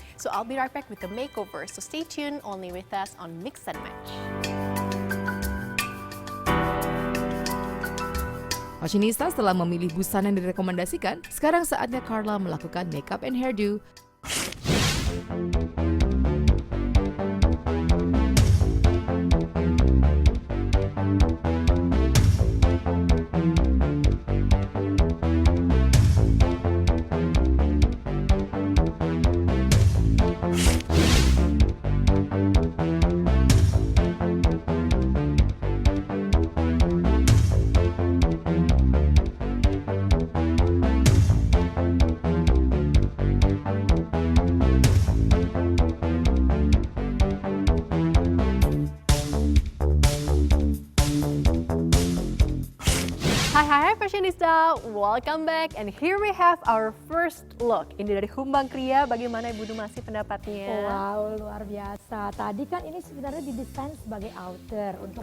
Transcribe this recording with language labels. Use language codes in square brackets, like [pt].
[en] So I'll be right back with the makeover. So stay tuned only with us on Mix and Match. [id] Fashionista setelah memilih busana yang direkomendasikan, sekarang saatnya Carla melakukan [en] makeup and hairdo. Hai Fashionista, welcome back and here we have our first look. [id] Ini dari Humbang Kria, bagaimana Ibu Dumasi pendapatnya? Wow, luar biasa. Tadi kan ini sebenarnya didesain sebagai outer untuk